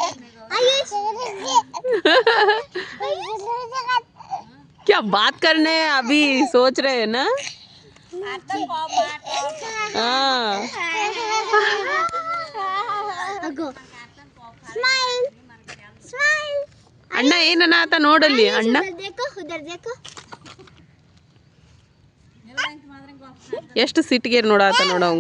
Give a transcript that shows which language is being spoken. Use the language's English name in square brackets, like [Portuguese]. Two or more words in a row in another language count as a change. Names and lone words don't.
[Hindi] क्या बात करने हैं अभी सोच रहे हैं ना हाँ [English] smile smile [Kannada] ಅಣ್ಣ ಏನನ್ನ ಆತ ನೋಡಲ್ಲಿ ಅಣ್ಣ [Hindi] उधर देखो [Kannada] ಎಷ್ಟು ಸಿಟ್ಟಿಗೆ ನೋಡಾತ ನೋಡ ಅವಂಗ